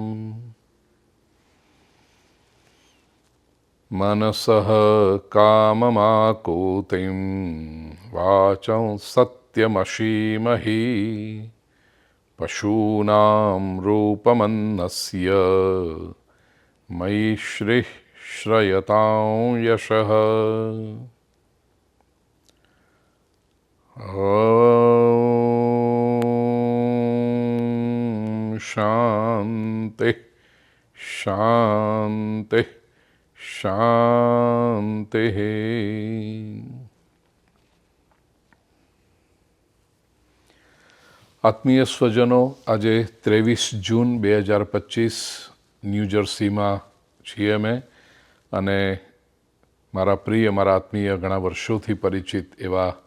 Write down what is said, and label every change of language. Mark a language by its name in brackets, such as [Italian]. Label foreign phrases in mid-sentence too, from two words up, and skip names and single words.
[Sanskrit] मनसः काममाकूतिं वाचं सत्यमशीमहि पशूनां रूपमन्नस्य मयि श्रीः श्रयतां यशः। ॐ शान्तिः शान्तिः શાંતિઃ। [Gujarati] આત્મીય સ્વજનો, આજે 23 જૂન 2025 ન્યૂજર્સીમાં છીએ અમે, અને મારા પ્રિય, મારા આત્મીય, ઘણા વર્ષોથી પરિચિત એવા